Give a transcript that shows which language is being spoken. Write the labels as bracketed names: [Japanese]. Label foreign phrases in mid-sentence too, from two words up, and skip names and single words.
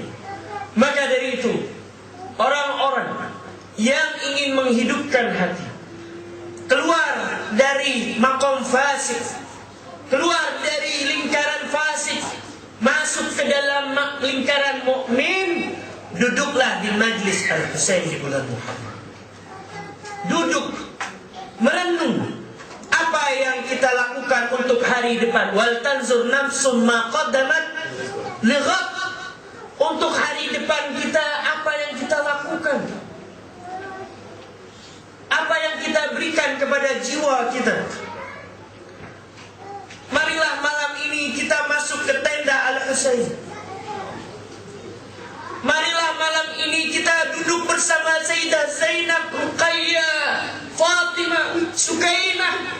[Indonesian] Maka dari itu, orang-orang yang ingin menghidupkan hati, keluar dari makom fasik, keluar dari lingkaran fasik, masuk ke dalam lingkaran mukmin, duduklah di majlis Al-Husain di bulan Muharram. Duduk, merenung apa yang kita lakukan untuk hari depan. [Arabic] ولتنظر نفس ما قدمت لغد. [Indonesian] Untuk hari depan kita, apa yang kita lakukan, apa yang kita berikan kepada jiwa kita. Marilah malam ini kita masuk ke tenda Al-Husain. Marilah malam ini kita duduk bersama Sayyidah Zainab, Ruqayyah, Fatimah, Sukainah.